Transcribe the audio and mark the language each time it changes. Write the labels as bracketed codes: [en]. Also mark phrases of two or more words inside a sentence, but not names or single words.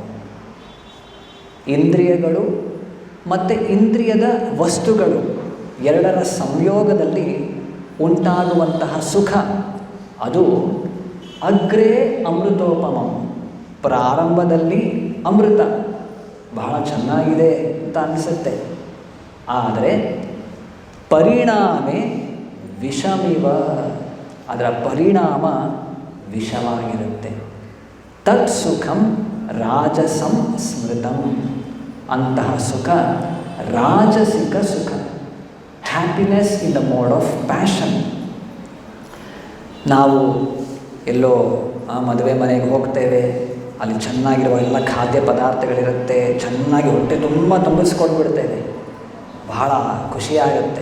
[kn] ಇಂದ್ರಿಯಗಳು ಮತ್ತು ಇಂದ್ರಿಯದ ವಸ್ತುಗಳು ಎರಡರ ಸಂಯೋಗದಲ್ಲಿ ಉಂಟಾಗುವಂತಹ ಸುಖ, ಅದು [sa] ಅಗ್ರೇ ಅಮೃತೋಪಮಂ, [kn] ಪ್ರಾರಂಭದಲ್ಲಿ ಅಮೃತ, ಬಹಳ ಚೆನ್ನಾಗಿದೆ ಅಂತ ಅನಿಸುತ್ತೆ. ಆದರೆ [sa] ಪರಿಣಾಮೆ ವಿಷಮಿವ, [kn] ಅದರ ಪರಿಣಾಮ ವಿಷವಾಗಿರುತ್ತೆ. [sa] ತತ್ ಸುಖಂ ರಾಜಸಂ ಸ್ಮೃತಂ, [kn] ಅಂತಹ ಸುಖ ರಾಜಸಿಕ ಸುಖ, [en] happiness in the mode of passion. [kn] ನಾವು ಎಲ್ಲೋ ಮದುವೆ ಮನೆಗೆ ಹೋಗ್ತೇವೆ, ಅಲ್ಲಿ ಚೆನ್ನಾಗಿರುವ ಎಲ್ಲ ಖಾದ್ಯ ಪದಾರ್ಥಗಳಿರುತ್ತೆ, ಚೆನ್ನಾಗಿ ಹೊಟ್ಟೆ ತುಂಬ ತುಂಬಿಸ್ಕೊಂಡ್ಬಿಡ್ತೇವೆ, ಬಹಳ ಖುಷಿಯಾಗುತ್ತೆ.